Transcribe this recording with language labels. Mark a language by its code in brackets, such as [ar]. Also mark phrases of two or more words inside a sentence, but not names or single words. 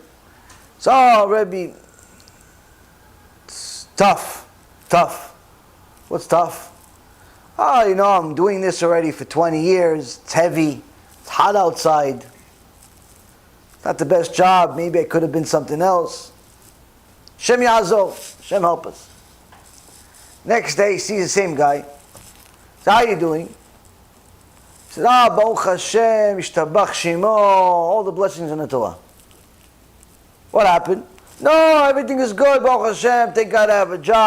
[en] He said, "Oh, Rebbe, it's tough. What's tough?" "Oh, you know, I'm doing this already for 20 years. It's heavy. It's hot outside. Not the best job. Maybe I could have been something else. [he] השם יעזור. [en] Shem help us." Next day, he sees the same guy. So, "How are you doing?" He says, [he] ברוך השם, ישתבח שמו, [en] all the blessings in the Torah. What happened? "No, everything is good, [he] ברוך השם. [en] Thank God I have a job.